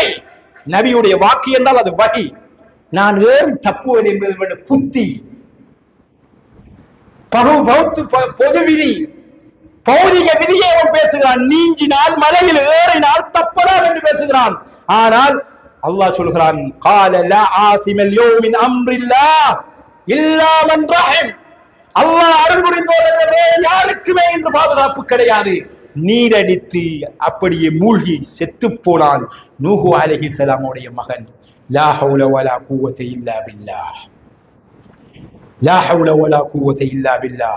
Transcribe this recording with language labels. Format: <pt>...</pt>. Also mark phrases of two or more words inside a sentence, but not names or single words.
<ta>நபியுடைய வாக்கு என்றால் அது வஹி. நான் ஏறி தப்புவேன் என்பது புத்தி, பொது விதி, பௌதிக விதியை அவன் பேசுகிறான். நீஞ்சினால், மலையில் ஏறினால் தப்பலாம் என்று பேசுகிறான். ஆனால் அல்லாஹ் சொல்கிறான்,</ta> <ar>قال لا عاصم اليوم من امر الله الا من رحم,</ar> <ta>அல்லாஹ் அருள் புரிந்தோர் யாருக்குமே இந்த பாதுகாப்பு கிடையாது. நீரடித்து அப்படியே மூழ்கி செத்து போனான் நூஹ் அலைஹிஸ்ஸலாமுடைய மகன்.</ta> <ar>لا حول ولا قوة إلا بالله، لا حول ولا قوة إلا بالله.</ar>